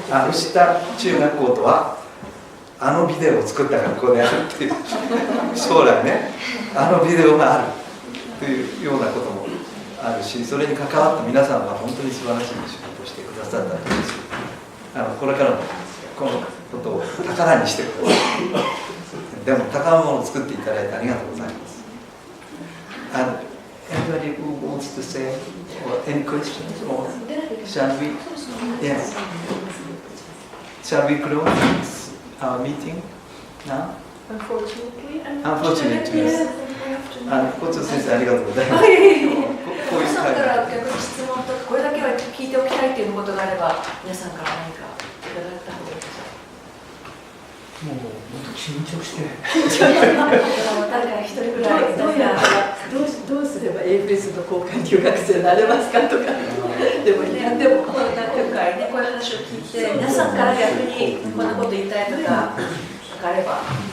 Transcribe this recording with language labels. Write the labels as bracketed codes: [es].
[ja] 牛田中学校とはビデオを作った学校であるっていう将来ねビデオがあるというようなこともあるし、それに関わった皆さんは本当に素晴らしい仕事をしてくださったと思うし、これからもこのことを宝にしてください。でも宝物を作っていただいてありがとうございます。 [en] Anybody who wants to say or any questions or shall we? Yes. Shall we close our meeting now? Unfortunately, yes. [ja] 校長先生ありがとうございます。皆さんから逆に質問とかこれだけは聞いておきたいということがあれば皆さんから何かいただいた方がいいですか。もう本当緊張して。誰か一人ぐらいどうすれば AFS の交換留学生になれますかとかでもね、でも今回ねこういう話を聞いて皆さんから逆にこんなこと言いたいとかあれば。